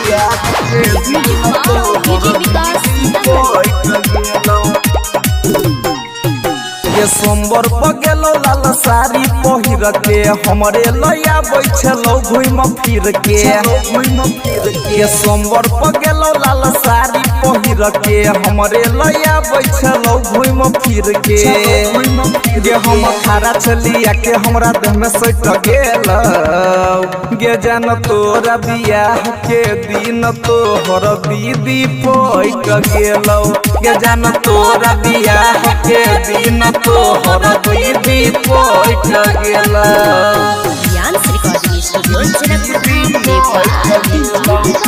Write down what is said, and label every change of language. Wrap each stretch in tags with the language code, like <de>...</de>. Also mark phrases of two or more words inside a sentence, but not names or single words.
<mai>ये सोमवार पगेलो लाल साड़ी पहिर के हमरे लया बैठलो घुम फिर के ये सोमवार पगेलो लाल साड़ी पहिर के हमरे लया बैठलो घुम फिर के ये हम थारा चलिया के हमरा देह में सट गेल गे जान तोरा बियाह के दिन तोहर दीदी पैक गेलो गे जान तोरा बियाह के दिन तोहर दीदी पैक गेलो</mai> <en>Rian's Recording Studio, Janakpur, Nepal.</en>